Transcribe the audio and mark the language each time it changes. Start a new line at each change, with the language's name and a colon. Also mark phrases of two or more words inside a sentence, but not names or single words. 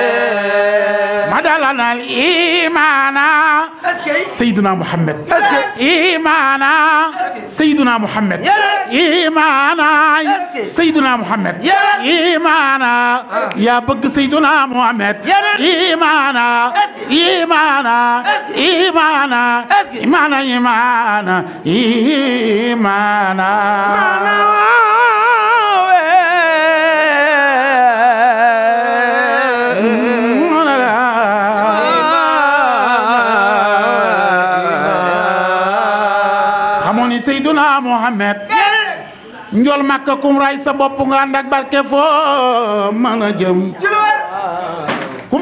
Arabic: مدلنا الإيمان سيدنا محمد إيمانا سيدنا محمد إيمانا سيدنا محمد إيمانا يا بق سيدنا محمد إيمانا إيمانا إيمانا إيمانا إيمانا إيمانا
Wolof: Seyduna Muhammad njol Makka kum ray sa bopp nga ànd ak barke foo mën a jëm kum